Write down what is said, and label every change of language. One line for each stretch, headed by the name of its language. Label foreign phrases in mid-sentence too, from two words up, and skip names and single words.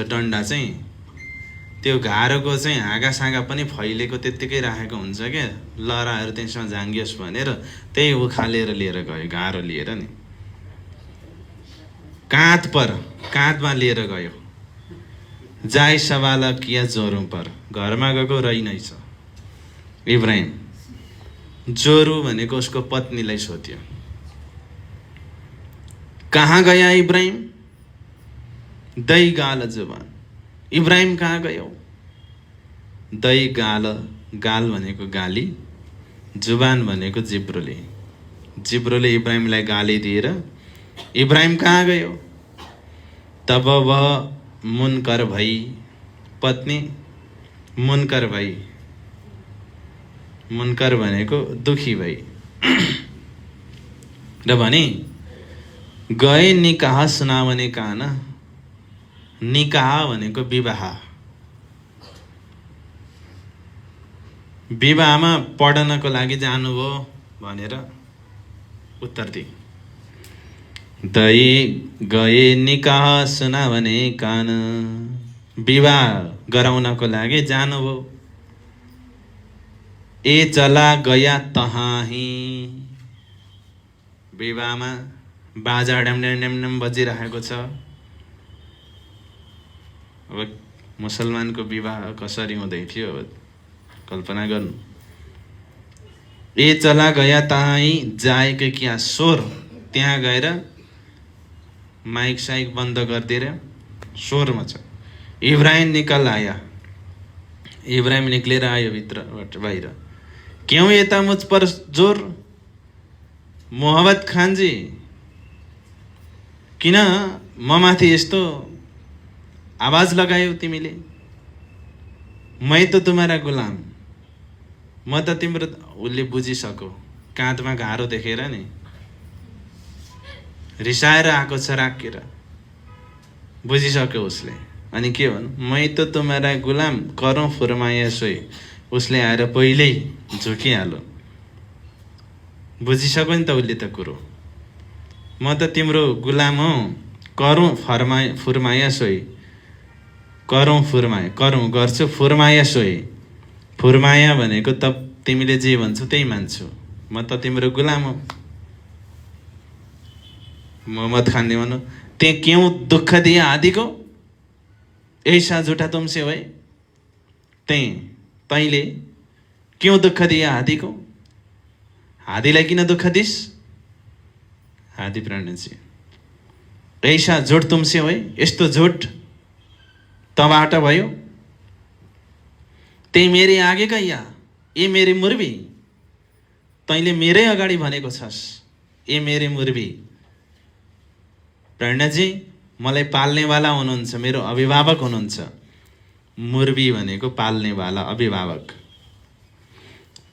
Nepali: डन्डा चाहिँ त्यो घारोको चाहिँ हाँगा साँगा पनि फैलेको त्यत्तिकै राखेको हुन्छ क्या, लहराहरू त्यसमा झाङ्गियोस् भनेर त्यही उखालेर लिएर गयो, घारो लिएर नि।
Hindi: काँध पर,
Nepali: काँधमा लिएर गयो।
Hindi: जाय सवाल किया जोरू पर,
Nepali: घरमा गएको रही नै छ इब्राहिम। जोरू भनेको उसको पत्नीलाई सोध्यो।
Hindi: कहाँ गया इब्राहिम? दही गाल जुबान,
Nepali: इब्राहिम कहाँ गयो? दही गाल, गाल भनेको गाली, जुबान भनेको जिब्रोले, जिब्रोले इब्राहिमलाई गाली दिएर इब्राहिम कहाँ गयो?
Hindi: तब वह मुनकर भई,
Nepali: पत्नी मुनकर भई, मुनकर भनेको दुखी भई र भने
Hindi: गए निकाह सुनावने कान।
Nepali: निकाह भनेको विवाह, विवाहमा पढ्नको लागि जानुभयो भनेर उत्तर दिए।
Hindi: दही गए निकाह सुनावने कान,
Nepali: विवाह गराउनको लागि जानुभयो।
Hindi: ए चला गया तहाँही,
Nepali: विवाहमा बाजा ड्याम बजिरहेको छ। अब मुसलमानको विवाह कसरी हुँदै थियो अब कल्पना गर्नु।
Hindi: ए चला गया तहाँही
Nepali: जाएको क्या स्वर, त्यहाँ गएर माइक साइक बन्द गरिदिएर स्वर मच।
Hindi: इब्राहिम निकल आया,
Nepali: इब्राहिम निक्लेर आयो भित्रबाट बाहिर।
Hindi: क्यों यता मुझ पर जोर?
Nepali: मोहब्बत खानजी, किन म माथि यस्तो आवाज लगायौ तिमीले?
Hindi: मै त तुम्हारा गुलाम,
Nepali: म त तिम्रो। उसले बुझिसक्यो, काँधमा घारो देखेर नि रिसाएर आएको छ राखेर, बुझिसक्यो उसले। अनि के भन्नु?
Hindi: मै त तुम्हारा गुलाम करौँ फुरमाया सोई।
Nepali: उसले आएर पहिल्यै झुकिहाल्यो, बुझिसक्यो नि त उसले त कुरो। म त तिम्रो गुलाम हौ,
Hindi: करौँ फुरमाया सोई, करौँ फुरमाया,
Nepali: करौँ गर्छु,
Hindi: फुरमाया सोई,
Nepali: फुरमाया भनेको त तिमीले जे भन्छौ त्यही मान्छु, म त तिम्रो गुलाम हौ। मोहम्मद खानले भन्नु,
Hindi: ते क्यों दुःख दिया आदि को? ऐसा झुटा तुमसे भए, तैँले क्यों दुःख दिया हादी को?
Nepali: हादीलाई किन दुःख दिस?
Hindi: हादी प्रणजी, ऐसा झुट तुमसे भए,
Nepali: यस्तो झुट तबाट भयो।
Hindi: त्यही मेरे आगे गइया, ए मेरे मुर्बी,
Nepali: तैँले मेरै अगाडि भनेको छस्,
Hindi: ए मेरे मुर्बी।
Nepali: प्रणजी मलाई पाल्नेवाला हुनुहुन्छ, मेरो अभिभावक हुनुहुन्छ। मुर्बी भनेको पाल्नेवाला, अभिभावक।